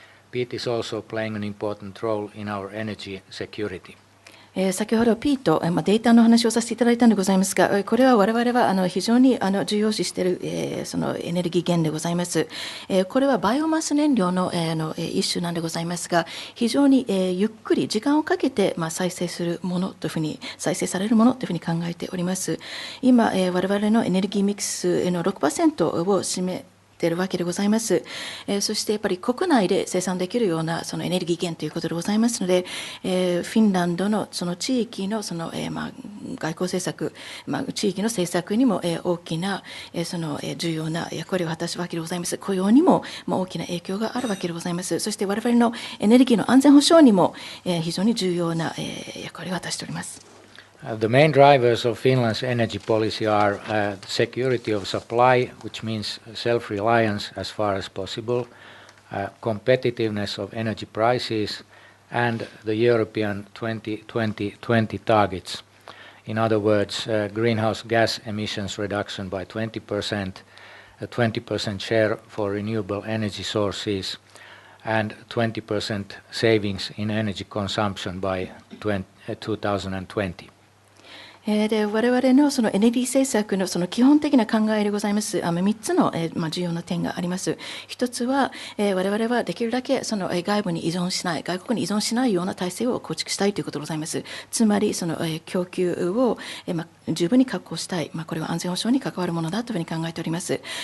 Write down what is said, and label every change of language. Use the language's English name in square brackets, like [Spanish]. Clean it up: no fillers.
[English] Peat is also playing an important role in our energy security. [Japanese] 先ほどピート、データの話をさせていただいたのでございますが、これは我々は非常に重要視しているそのエネルギー源でございます。これはバイオマス燃料の一種なんでございますが、非常にゆっくり時間をかけて再生するものというふうに、再生されるものというふうに考えております。今、我々のエネルギーミックスの 6% を占めているわけでございます。そしてやっぱり国内で生産できるようなそのエネルギー源ということでございますので、フィンランドのその地域のその外交政策、地域の政策にも大きなその重要な役割を果たすわけでございます。雇用にも大きな影響があるわけでございます。そして我々のエネルギーの安全保障にも非常に重要な役割を果たしております。 [English] The main drivers of Finland's energy policy are the security of supply, which means self-reliance as far as possible, competitiveness of energy prices, and the European 2020 targets. In other words, greenhouse gas emissions reduction by 20%, a 20% share for renewable energy sources, and 20% savings in energy consumption by 2020. [Japanese] で我々のそのエネルギー政策のその基本的な考えでございます。 3つの重要な点があります。一つは我々はできるだけその外部に依存しない、外国に依存しないような体制を構築したいということでございます。つまりその供給を十分に確保したい、これは安全保障に関わるものだというふうに考えております。